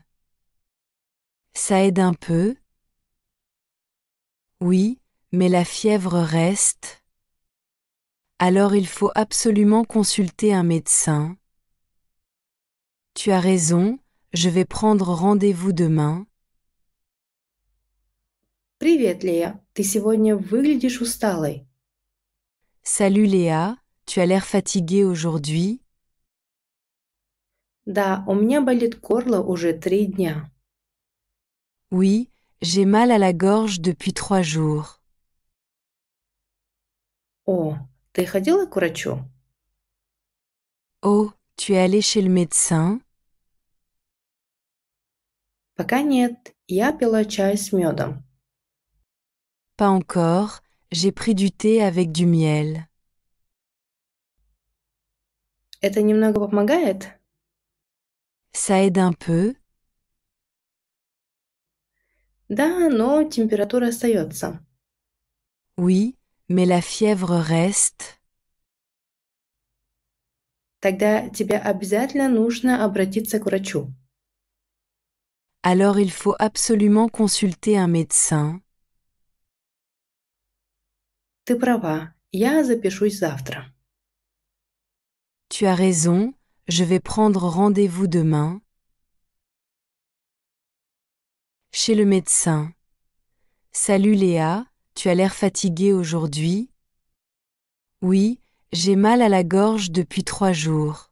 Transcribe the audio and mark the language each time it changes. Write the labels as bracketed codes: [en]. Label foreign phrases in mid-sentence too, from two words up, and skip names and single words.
[fr] Ça aide un peu? Oui, mais la fièvre reste. Alors il faut absolument consulter un médecin. Tu as raison, je vais prendre rendez-vous demain. [ru] Привет, Лея. Ты сегодня выглядишь усталой. [fr] Salut Léa, tu as l'air fatiguée aujourd'hui? [ru] Да, у меня болит горло уже 3 дня. [fr] Oui, j'ai mal à la gorge depuis 3 jours. [ru] О, ты ходила к врачу? [fr] Oh, tu es allée chez le médecin? [ru] Пока нет. Я пила чай с медом. [fr] Pas encore, j'ai pris du thé avec du miel. [ru] Это немного помогает? [fr] Ça aide un peu? [ru] Да, но температура остается. [fr] Oui, mais la fièvre reste. [ru] Тогда тебе обязательно нужно обратиться к врачу. [fr] Alors il faut absolument consulter un médecin. [ru] Ты права. Я запишусь завтра. [fr] Tu as raison, je vais prendre rendez-vous demain. Chez le médecin. Salut Léa, tu as l'air fatiguée aujourd'hui? Oui, j'ai mal à la gorge depuis 3 jours.